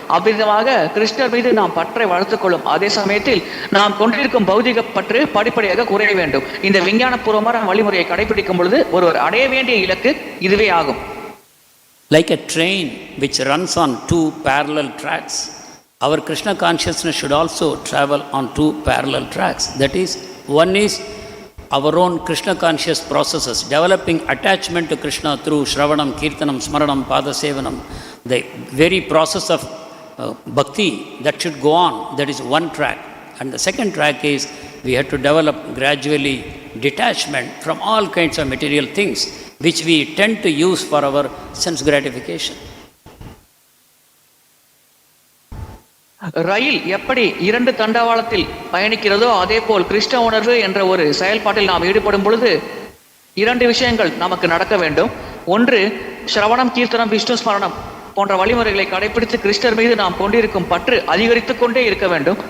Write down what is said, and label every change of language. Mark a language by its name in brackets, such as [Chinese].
[Tamil] அவ்விதமாக கிருஷ்ணர் மீது நாம் பற்றை வளர்த்துக் கொள்ளும் அதே சமயத்தில் நாம் கொண்டிருக்கும் பௌதிக பற்று படிப்படியாக குறைய வேண்டும். இந்த விஞ்ஞானபூர்வமான வழிமுறையை கடைபிடிக்கும் பொழுது ஒருவர் அடைய வேண்டிய இலக்கு இதுவே ஆகும். [English] Like a train which runs on two parallel tracks, our Krishna consciousness should also travel on two parallel tracks. That is, one is our own Krishna conscious processes, developing attachment to Krishna through Shravanam, Kirtanam, Smaranam, Padasevanam, the very process of bhakti that should go on. That is one track. And the second track is we have to develop gradually detachment from all kinds of material things which we tend to use for our sense gratification. [Tamil] ரயில் எப்படி இரண்டு தண்டவாளத்தில் பயணிக்கிறதோ அதே போல் கிருஷ்ண உணர்வு என்ற ஒரு செயல்பாட்டில் நாம் ஈடுபடும் பொழுது இரண்டு விஷயங்கள் நமக்கு நடக்க வேண்டும். ஒன்று, ஸ்ரவணம், கீர்த்தனம், விஷ்ணு ஸ்மரணம் போன்ற வழிமுறைகளை கடைபிடித்து கிருஷ்ணர் மீது நாம் கொண்டிருக்கும் பற்று அதிகரித்துக் கொண்டே இருக்க வேண்டும்.